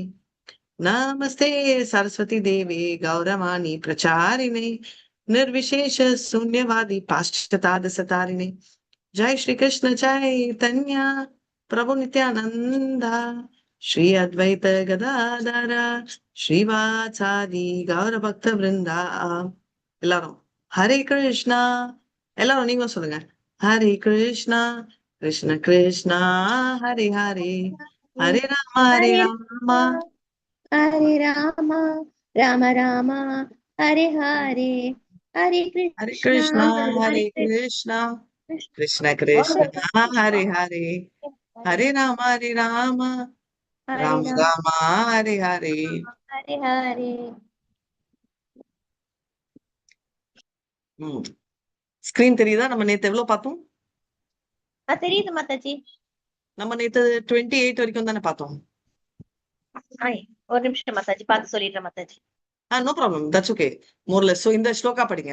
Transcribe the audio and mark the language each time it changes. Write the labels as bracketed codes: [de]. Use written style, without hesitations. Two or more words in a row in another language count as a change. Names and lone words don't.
[sa] नमस्ते सरस्वती देवे गौरवाणी प्रचारिणे निर्विशेष शून्यवादी पाश्चात्य जय श्री कृष्ण चैतन्य प्रभु नित्यानंद श्री अद्वैत गदाधर श्रीवासादि गौर भक्त वृंदा। [ta] எல்லாரும் [sa] हरे कृष्ण. [ta] எல்லாரும் நீங்க சொல்லுங்க. [sa] हरे कृष्ण कृष्ण कृष्ण हरे हरे हरे राम हरे राम हरे राम राम राम हरे हरे हरे हरे कृष्णा कृष्णा हरे हरे कृष्णा कृष्ण कृष्णा हरे हरे हरे राम राम हरे राम हरे हरे। हरे हरे। [ta] ஸ்கிரீன் தெரியுதா? நம்ம நேத்து எவ்வளவு பார்த்தோம்? தெரியுது மாதாஜி. நம்ம நேத்து 28 வரைக்கும் தானே பார்த்தோம். ஒரு நிமிஷம் மாதாஜி பார்த்து சொல்லிடுறேன் மாதாஜி. [en] No problem, that's okay. Moreless. [ta] சோ இந்த ஸ்லோகா படிங்க.